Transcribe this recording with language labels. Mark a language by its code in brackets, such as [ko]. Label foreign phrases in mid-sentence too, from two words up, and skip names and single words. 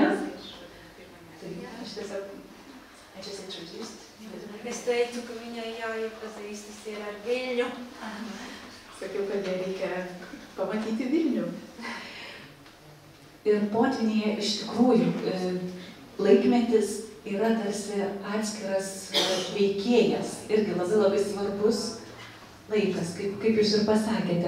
[lt] Tai aš tiesiog, [en] I just introduced. [lv] Es teicu, ka viņai jāiepazīstas ir ar Viļņu. [lt] Sakiau, kad jai reikia pamatyti Vilnių. Ir potvynyje iš tikrųjų laikmetis yra tarsi atskiras veikėjas, irgi labai svarbus laikas, kaip jūs ir pasakėte.